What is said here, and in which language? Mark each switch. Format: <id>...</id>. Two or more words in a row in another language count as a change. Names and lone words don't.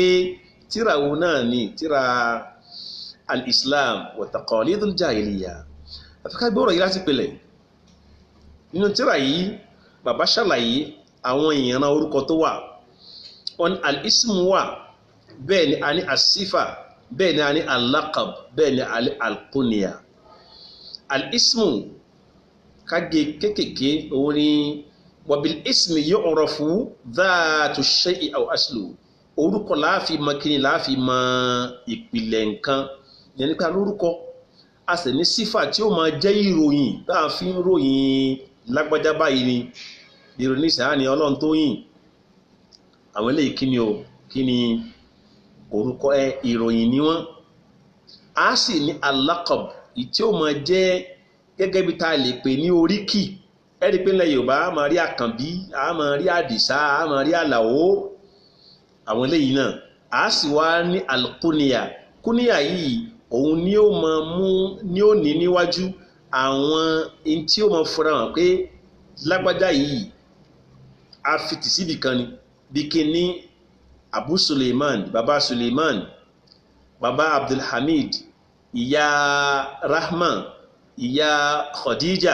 <yo>Tírà wo náà ni tírà al-Islam wa taqalidul jahiliya. Àfikà gbọ́rọ̀ yìí láti pèlẹ̀. Nínú tírà yìí bàbá ṣàlàyé àwọn ìran orúkọ tó wà. On al-ismu wà, bẹ́ẹ̀ ni a ní as-sifa, bẹ́ẹ̀ ni a ní al-laqab, bẹ́ẹ̀ ni a ní al-kunya. Al-ismu kage kékèké òun ni</yo> <ar>وبالاسم يعرف ذات الشيء أو أصله.</ar> <yo>Orúkọ láàfi mọ kíni láàfi mọ ìpìlẹ̀ nǹkan. Yẹn ni pé alórúkọ a sì ní sífà tí ó máa jẹ́ ìròyìn tá a fi ń ròyìn lágbájá báyìí ni. Ìròyìn ìsàá ni Ọlọ́run tó yìn. Àwọn eléyìí kíni o, kíni orúkọ ìròyìn ni wọ́n. A sì ní al-laqab tí ó máa jẹ́ gẹ́gẹ́ bí ta lè pè ní oríkì. Ẹ̀rí pé ilẹ̀ Yorùbá a máa rí Àkànbí, a máa rí Àdìsá, a máa rí Àlàó. Àwọn eléyìí náà a sì wá ní al-kunya. Kunya yìí òun ni ó máa mú ní ó ní níwájú àwọn in tí ó máa fura hàn pé lágbájá yìí a fi tì síbi kan ni. Bí kíní Abu Suleiman, Baba Suleiman, Baba Abdulhamid, ìyá Rahman, ìyá Khadija.</yo>